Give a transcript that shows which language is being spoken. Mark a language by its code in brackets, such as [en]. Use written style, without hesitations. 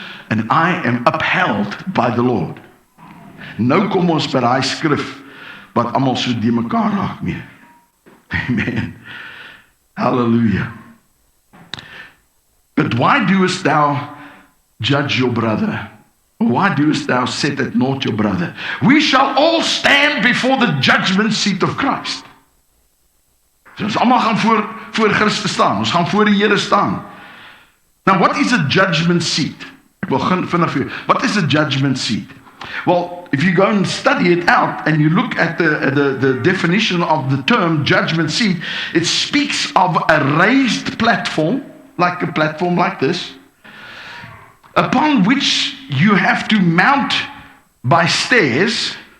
[en] And I am upheld by the Lord. [af] Nou kom ons by daai skrif wat almal so die mekaar raak mee. Amen. Hallelujah. [en] But why doest thou judge your brother? Why doest thou set at naught your brother? We shall all stand before the judgment seat of Christ. [af] So ons almal gaan voor Christus staan. Ons gaan voor die Here staan. [en] Now what is a judgment seat? [af] Ek wil vinnig vir jou. [en] What is a judgment seat? Well, if you go and study it out and you look at the definition of the term judgment seat, it speaks of a raised platform, like a platform like this, upon which you have to mount by stairs,